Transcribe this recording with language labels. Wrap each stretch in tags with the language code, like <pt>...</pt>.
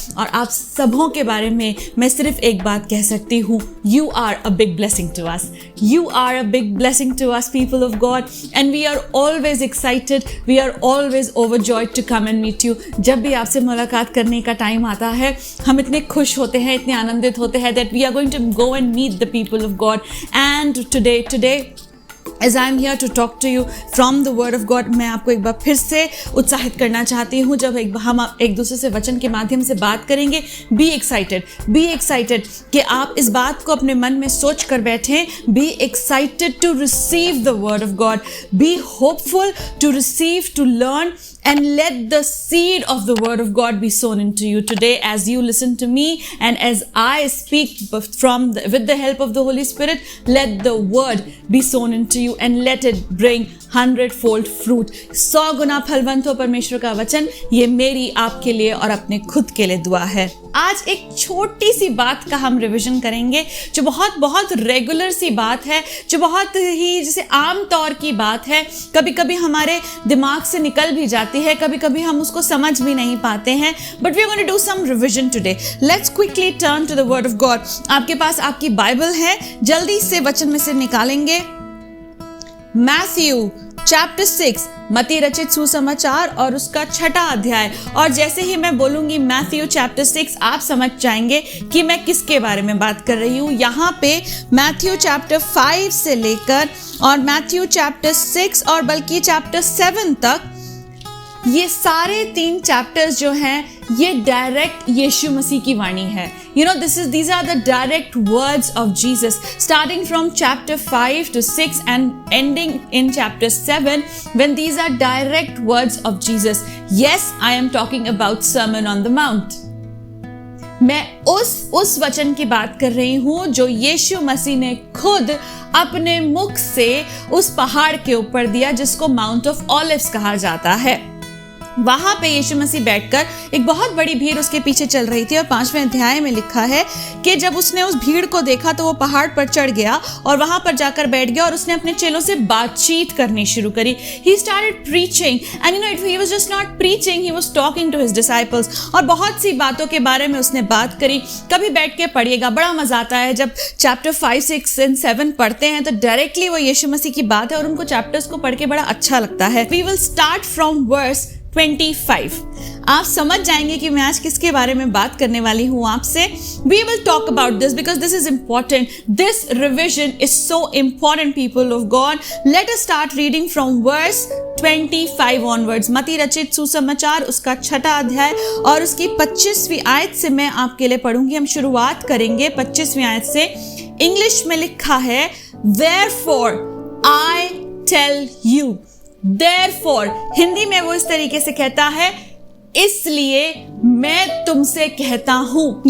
<hi>और आप सबों के बारे में मैं सिर्फ एक बात कह सकती हूँ,</hi> <en>You are a big blessing to us, you are a big blessing to us people of God, and we are always excited, we are always overjoyed to come and meet you.</en> <hi>जब भी आपसे मुलाकात करने का time आता है हम इतने खुश होते हैं, इतने आनंदित होते हैं</hi> <en>that we are going to go and meet the people of God. And today as I am here to talk to you from the word of God,</en> <hi>मैं आपको एक बार फिर से उत्साहित करना चाहती हूँ। जब हम एक दूसरे से वचन के माध्यम से बात करेंगे,</hi> <en>be excited</en> <hi>कि आप इस बात को अपने मन में सोच कर बैठें।</hi> <en>be excited to receive the word of God, be hopeful to receive, to learn, and let the seed of the word of God be sown into you today as you listen to me and as I speak with the help of the Holy Spirit. Let the word be sown into you and let it bring 100-fold fruit.</en> <hi>100 गुना फलवंत हो परमेश्वर का वचन। ये मेरी आपके लिए और अपने खुद के लिए दुआ है। आज एक छोटी सी बात का हम रिवीजन करेंगे जो बहुत रेगुलर सी बात है, जो बहुत ही जैसे आम तौर की बात है, कभी कभी हमारे दिमाग से निकल भी जाती है, कभी कभी हम उसको समझ भी नहीं पाते हैं,</hi> <en>But we are going to do some revision today. Let's quickly turn to the word of God.</en> <hi>आपके पास आपकी बाइबल है, जल्दी से वचन में से निकालेंगे मैथ्यू चैप्टर 6, मत्ती रचित सुसमाचार और उसका 6वां अध्याय। और जैसे ही मैं बोलूंगी मैथ्यू चैप्टर 6, आप समझ जाएंगे कि मैं किसके बारे में बात कर रही हूँ। यहाँ पे मैथ्यू चैप्टर 5 से लेकर और मैथ्यू चैप्टर 6 और बल्कि चैप्टर 7 तक, ये सारे 3 चैप्टर्स जो हैं ये डायरेक्ट यीशु मसीह की वाणी है।</hi> <en>You know, these are the direct words of Jesus, starting from chapter 5 to 6 and ending in chapter 7, when these are direct words of Jesus. Yes, I am talking about Sermon on the Mount.</en> <hi>मैं उस वचन की बात कर रही हूँ जो यीशु मसीह ने खुद अपने मुख से उस पहाड़ के ऊपर दिया जिसको माउंट ऑफ ऑलिव्स कहा जाता है। वहां पे यीशु मसीह बैठकर, एक बहुत बड़ी भीड़ उसके पीछे चल रही थी और 5वें अध्याय में लिखा है कि जब उसने उस भीड़ को देखा तो वो पहाड़ पर चढ़ गया और वहां पर जाकर बैठ गया और उसने अपने चेलों से बातचीत करनी शुरू करी.</hi> <en>He started preaching and he was just not preaching, he was talking to his disciples.</en> <hi>और बहुत सी बातों के बारे में उसने बात करी. कभी बैठ के पढ़िएगा, बड़ा मजा आता है जब चैप्टर 5, 6 and 7 पढ़ते हैं तो डायरेक्टली वो यीशु मसीह की बात है और उनको चैप्टर्स को पढ़ के बड़ा अच्छा लगता है.</hi> <en>We will start from verse 25.</en> <hi>आप समझ जाएंगे कि मैं आज किसके बारे में बात करने वाली हूं आपसे.</hi> <en>We will talk about this because this is important. This revision is so important, people of God. Let us start reading from verse 25 onwards.</en> <hi>मती रचित सुसमाचार उसका 6वां अध्याय और उसकी 25वीं आयत से मैं आपके लिए पढ़ूंगी. हम शुरुआत करेंगे 25वीं आयत से. इंग्लिश में लिखा है,</hi> <en>Therefore I tell you.</en> <hi>Therefore, Hindi में वो इस तरीके से कहता है, इसलिए मैं तुमसे कहता हूं.</hi>